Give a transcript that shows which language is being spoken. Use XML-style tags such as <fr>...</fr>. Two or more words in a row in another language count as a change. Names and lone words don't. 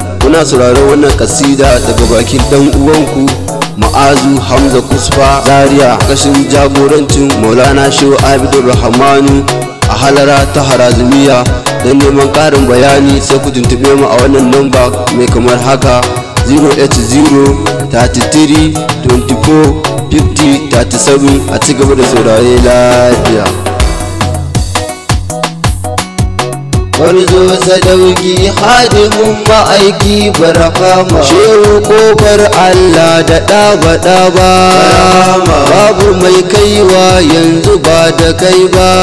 <ha>Muna sauraron wannan kasida daga bakin dan uwanku Ma'azu Hamza Kusfa Zaria, kashin jagorancin Maulana Shehu Abdul Rahmanu a halara ta Harazumiya. Don neman ƙarin bayani sai ku tuntube mu a wannan namba mai kamar haka, zero eight zero thirty three twenty four fifty thirty seven. A ci gaba da saurare lafiya. Gwarzo sadauki hadimin ma'aiki barhama. Shehu kofar Allah da ɗaba ɗaba. Barhama. Babu mai kaiwa yanzu ba da kai ba.</ha>